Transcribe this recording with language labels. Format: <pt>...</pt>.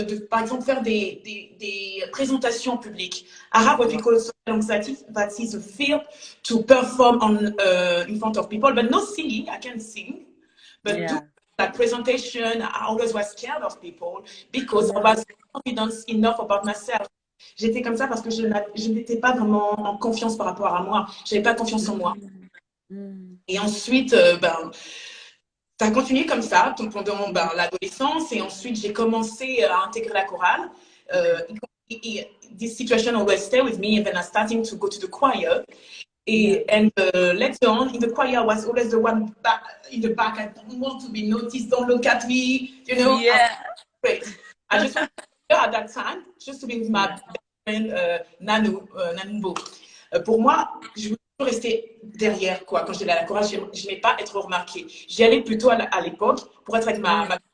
<fr>Par exemple, faire des présentations publiques.</fr> <en>I have what we call social anxiety, that is a fear to perform in front of people, but not singing. I can sing, but do that presentation, I always was scared of people because I was confident enough about myself.</en> <fr>J'étais comme ça parce que je n'étais pas vraiment en confiance par rapport à moi. Je n'avais pas confiance en moi. Et ensuite, ça a continué comme ça pendant l'adolescence. Et ensuite, j'ai commencé à intégrer la chorale.</fr> <en>This situation always stay with me. And then I started to go to the choir. And later on, in the choir, I was always the one in the back. I don't want to be noticed. Don't look at me. You know. Great. I just at that time, just to be with my friend Nanumbo.</en> <fr>Pour moi, je voulais toujours rester derrière, quoi. Quand j'étais à la chorale, je n'aimais pas être remarquée. J'y allais plutôt à l'époque pour être avec ma</fr>